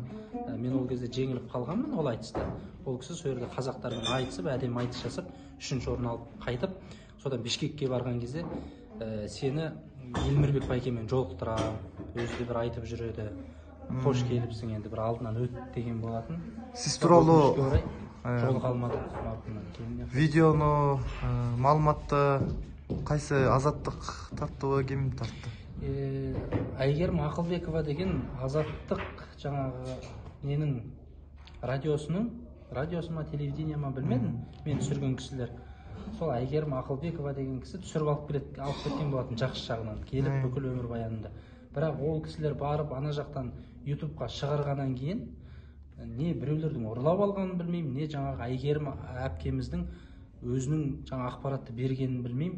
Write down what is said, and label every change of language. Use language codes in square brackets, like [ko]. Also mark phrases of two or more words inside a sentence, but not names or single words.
[kk] Мен ол кезде жеңіліп қалғанмын ол айтыста. Ол кісі сол жерде қазақтармен айтысып, әдемі айтыс жасап, 3-ші орын алып қайтып, содан Бишкекке барған кезде сені Елмірбек байкемен жолықтырамын, өзі де бір айтып жүреді. Қош келіпсің, енді бір алдынан өт деген болатын. [ky] Сиз тууралуу жолуга алмадык. Видеону, маалыматты кайсы Азаттык тарттыбы, ким тартты? [kk] Айгерим Акылбекова деген Азаттык жаңағы менің [ky] радиосуна, телевидениема билмедим, [kk] мен түсірген кісілер. Сол Айгерим Акылбекова деген кісі түсіріп алып кеткен болатын жақсы жағынан, келіп бүкіл өмір баянында. Бірақ ол кісілер барып ана жақтан ютубқа шығарғаннан кейін не біреулердің ұрлап алғанын білмеймін, не жаңағы Айгерім әпкеміздің өзінің жаңа ақпаратты бергенін білмеймін.